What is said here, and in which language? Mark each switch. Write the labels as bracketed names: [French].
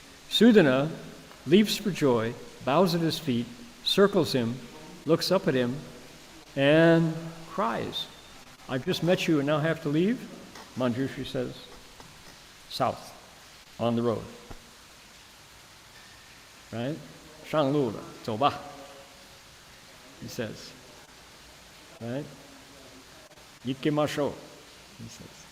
[English] Sudhana leaps for joy, bows at his feet, circles him, looks up at him, and cries. I've just met you and now have to leave? Manjushri says, south, on the road. Right? [Chinese] 上路了，走吧, he says. [English] Right? [Japanese] 行きましょう, he says.